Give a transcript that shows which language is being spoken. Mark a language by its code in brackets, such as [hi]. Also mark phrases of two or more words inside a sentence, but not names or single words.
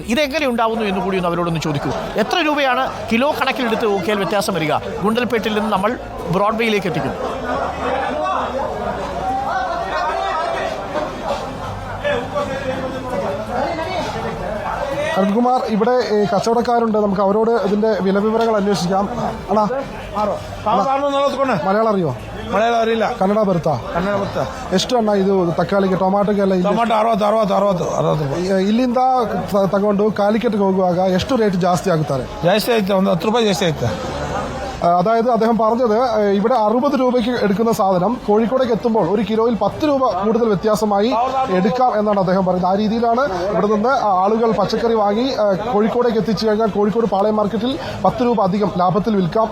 [ml] ഇതെങ്ങനെ ഉണ്ടാവുന്നു എന്ന് കൂടി ഒന്ന് അവരോടൊന്ന് ചോദിക്കൂ. എത്ര രൂപയാണ് കിലോ കണക്കിലെടുത്ത് നോക്കിയാൽ വ്യത്യാസം വരിക? ഗുണ്ടൽപേട്ടിൽ നിന്ന് നമ്മൾ ബ്രോഡ്വേയിലേക്ക് എത്തിക്കുന്നു. അരുൺകുമാർ, ഇവിടെ കച്ചവടക്കാരുണ്ട്, നമുക്ക് അവരോട് ഇതിന്റെ വില വിവരങ്ങൾ അന്വേഷിക്കാം. മലയാളം അറിയോ? മലയാളം അറിയില്ല. [kn] ಕನ್ನಡ ಬರುತ್ತಾ? ಕನ್ನಡ ಬರುತ್ತಾ. ಎಷ್ಟು ಅಣ್ಣ ಇದು ತಕ್ಕಾಳಿಗೆ ಟೊಮಾಟೋಗೆಲ್ಲ? ಟೊಮಾಟೊ 60 ಇಲ್ಲಿಂದ ತಗೊಂಡು ಕಾಲಿಕೆಟ್ಗೆ ಹೋಗುವಾಗ ಎಷ್ಟು ರೇಟ್ ಜಾಸ್ತಿ ಆಗುತ್ತಾರೆ? ಜಾಸ್ತಿ ಆಯ್ತು, ಒಂದು 10 ರೂಪಾಯಿ ಜಾಸ್ತಿ ಆಯ್ತು. [ml] അതായത് അദ്ദേഹം പറഞ്ഞത് ഇവിടെ 60 രൂപയ്ക്ക് എടുക്കുന്ന സാധനം കോഴിക്കോടേക്ക് എത്തുമ്പോൾ 1 കിലോയിൽ 10 രൂപ കൂടുതൽ വ്യത്യാസമായി എടുക്കാം എന്നാണ് അദ്ദേഹം പറയുന്നത്. ആ രീതിയിലാണ് ഇവിടെ നിന്ന് ആളുകൾ പച്ചക്കറി വാങ്ങി കോഴിക്കോടേക്ക് എത്തിച്ചു കഴിഞ്ഞാൽ കോഴിക്കോട് പാളയം മാർക്കറ്റിൽ 10 രൂപ അധികം ലാഭത്തിൽ വിൽക്കാം.